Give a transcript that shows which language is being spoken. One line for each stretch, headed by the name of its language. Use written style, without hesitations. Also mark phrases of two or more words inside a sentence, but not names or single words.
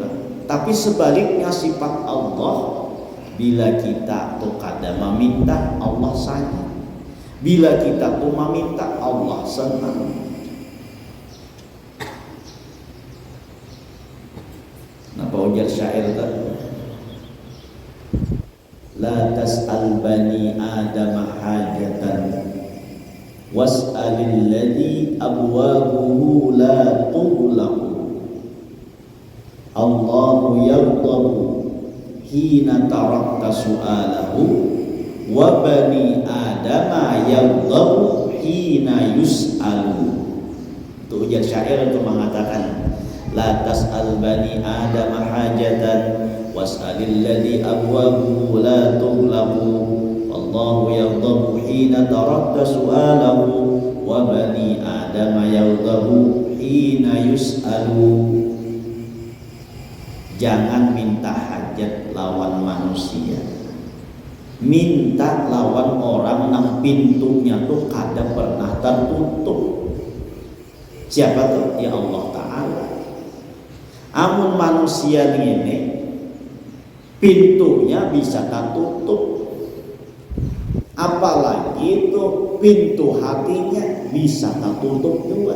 Banjar: Tapi sebaliknya sifat Allah, bila kita tuh kada meminta Allah sayang, bila kita tuh meminta Allah senang. Napa ujar syair tadi?
Arabic: لا تسأل بني آدم حاجة واسأل الذي أبوابه لا تغلق. الله يغضب حين تركت سؤاله وبني آدم يغضب حين يسأل.
Banjar: Itu ujar syair untuk mengatakan
Arabic: لا تسأل بني آدم حاجة واسأل الذي أبوابه لا تغلق والله يغضب حين تركت سؤاله وبني آدم يغضب حين يسأل.
Banjar: Jangan minta hajat lawan manusia, minta lawan orang yang pintunya tuh kada pernah tertutup. Siapa tuh? Ya Allah Ta'ala. Amun manusia ini pintunya bisa tertutup, apalagi itu pintu hatinya bisa tertutup juga.